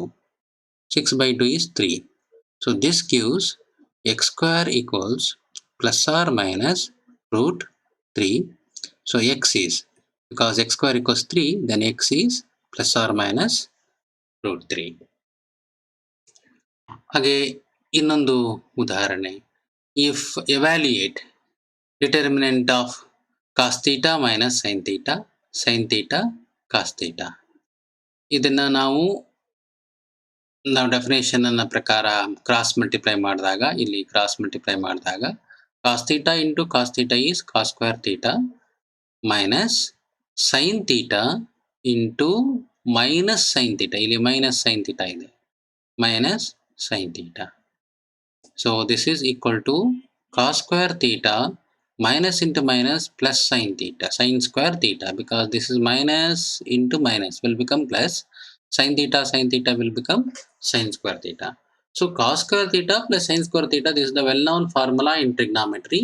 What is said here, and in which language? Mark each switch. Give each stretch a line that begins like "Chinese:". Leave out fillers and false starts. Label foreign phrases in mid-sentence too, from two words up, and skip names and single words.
English: 6 by 2 is 3. So this gives x square equals plus or minus root 3. So x is, because x square equals 3, then x is plus or minus root 3.
Kannada: ಹಾಗೆ ಇನ್ನೊಂದು ಉದಾಹರಣೆ,
English: if evaluate determinant of cos theta minus sin theta, sin theta cos theta.
Kannada: ಇದನ್ನ ನಾವು ಡೆಫಿನೇಷನ್ ಅನ್ನ ಪ್ರಕಾರ ಕ್ರಾಸ್ ಮಲ್ಟಿಪ್ಲೈ ಮಾಡಿದಾಗ, ಇಲ್ಲಿ ಕ್ರಾಸ್ ಮಲ್ಟಿಪ್ಲೈ ಮಾಡಿದಾಗ
English: cos theta into cos theta is cos square theta minus sin theta into minus sin theta, ಇಲ್ಲಿ minus sin theta ಇದೆ, minus sin theta. So this is equal to cos square theta minus into minus plus sin theta, sin square theta, because this is minus into minus will become plus, sin theta will become sin square theta. So cos square theta plus sin square theta, this is the well-known formula in trigonometry.